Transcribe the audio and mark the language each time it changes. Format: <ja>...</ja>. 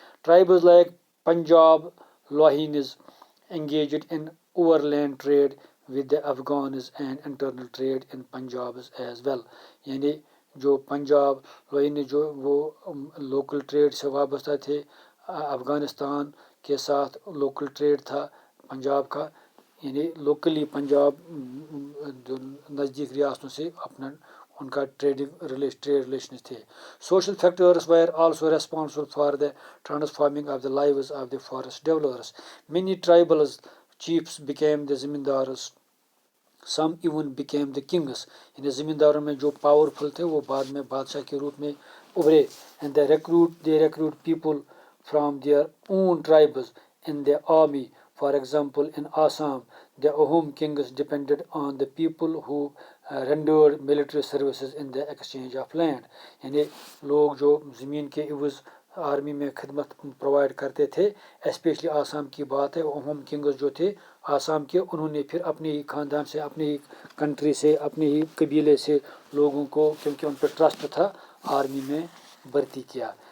<en>Tribes like Punjab Lohanis engaged in overland trade with the Afghans and internal trade in Punjab as well.</en> <ur>یعنی جو پنجاب لوہینز جو وہ local trade سے وابستہ تھے, افغانستان کے ساتھ لوکل ٹریڈ تھا پنجاب کا, یعنی لوکلی پنجاب جو نزدیک ریاستوں سے اپنا ان کا ٹریڈ ریلیشنز تھے.</ur> <en>Social factors were also responsible for the transforming of the lives of the forest developers. Many tribals chiefs became the zamindars, some even became the kings.</en> <ur>یعنی زمینداروں میں جو پاورفل تھے وہ بعد میں بادشاہ کے روپ میں ابھرے.</ur> <en>and they recruit people from their own tribes in the army. For example, in Assam, the Ahom kings depended on the people who rendered military services in the exchange of land.</en> <ur>یعنی لوگ جو زمین کے عوض army میں خدمت provide کرتے تھے, اسپیشلی آسام کی بات ہے, اہم کنگز جو تھے آسام کے, انہوں نے پھر اپنے ہی خاندان سے, اپنی ہی کنٹری سے, اپنے ہی قبیلے سے لوگوں کو, کیونکہ ان پہ ٹرسٹ تھا, آرمی میں بھرتی کیا.</ur>